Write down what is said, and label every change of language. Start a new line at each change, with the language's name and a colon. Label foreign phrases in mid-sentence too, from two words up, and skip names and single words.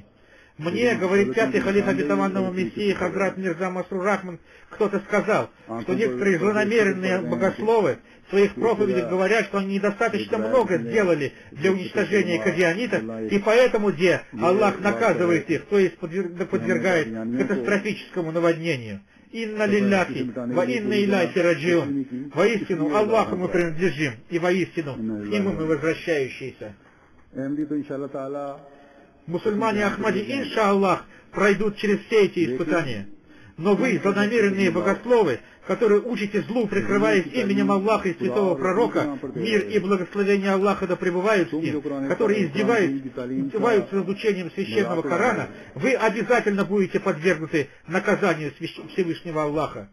Russian: Мне, говорит пятый халиф обетованного Мессии Хазрат Мирза Масрур Ахмад, кто-то сказал, что некоторые злонамеренные богословы в своих проповедях говорят, что они недостаточно много сделали для уничтожения кадианитов, и поэтому, где Аллах наказывает их, то есть подвергает катастрофическому наводнению.
Arabic: إنا لله وإنا إليه راجعون.
Russian: Воистину Аллаху мы принадлежим, и воистину к Нему мы возвращающиеся. Мусульмане Ахмади, иншаллах, пройдут через все эти испытания. Но вы, злонамеренные богословы, которые учите злу, прикрываясь именем Аллаха и святого пророка, мир и благословение Аллаха да пребывают с ним, которые издеваются над учением священного Корана, вы обязательно будете подвергнуты наказанию Всевышнего Аллаха.